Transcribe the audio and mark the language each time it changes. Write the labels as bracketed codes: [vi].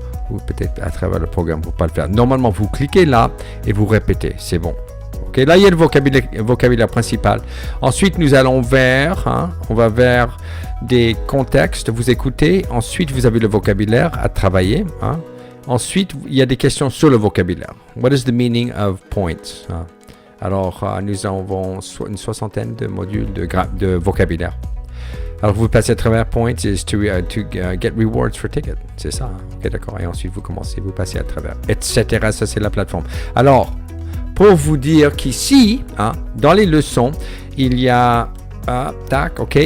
[fr] Ou peut-être à travers le programme pour ne pas le faire. Normalement, vous cliquez là et vous répétez. C'est bon. OK, là, il y a le vocabulaire principal. Ensuite, nous allons on va vers des contextes. Vous écoutez. Ensuite, vous avez le vocabulaire à travailler. Ensuite, il y a des questions sur le vocabulaire. [en] What is the meaning of points? [fr] Alors, nous avons une soixantaine de modules de vocabulaire. Alors, vous passez à travers [en] Points is to get rewards for ticket. [fr] C'est ça. OK, d'accord. Et ensuite, vous passez à travers, etc. Ça, c'est la plateforme. Alors, pour vous dire qu'ici, dans les leçons, il y a... tac, OK.